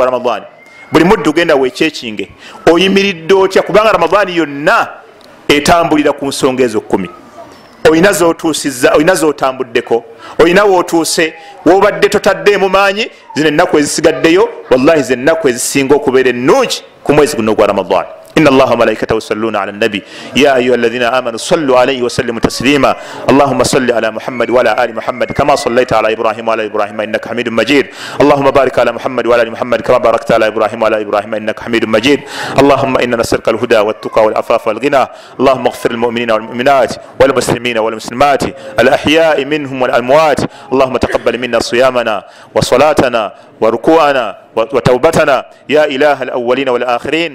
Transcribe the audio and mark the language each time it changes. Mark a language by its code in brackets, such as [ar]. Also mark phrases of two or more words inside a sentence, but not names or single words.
[lg] ramadani buli muddu genda wekyekinge oyimiridde otya kubanga ramadani yonna etambulira ku nsonga ezo 10 oyina zotuusiza oyina zotambuddeko oyina wotuuse wobadde totaddeemu maanyi zino ennaku ezisigaddeyo wallahi ze ennaku ezisinga okubeera ennungi ku mwezi guno gwa ramadani [ar] إن الله وملائكته يصلون على النبي يا أيها الذين آمنوا صلوا عليه وسلموا تسليما اللهم صل على محمد وعلى آل محمد كما صليت على إبراهيم وعلى إبراهيم إنك حميد مجيد اللهم بارك على محمد وعلى آل محمد كما باركت على إبراهيم وعلى إبراهيم إنك حميد مجيد اللهم إنا نسألك الهدى والتقى والعفاف والغنى اللهم اغفر للمؤمنين والمؤمنات والمسلمين والمسلمات الأحياء منهم والأموات اللهم تقبل منا صيامنا وصلاتنا وركوعنا وتوبتنا يا إله الأولين والآخرين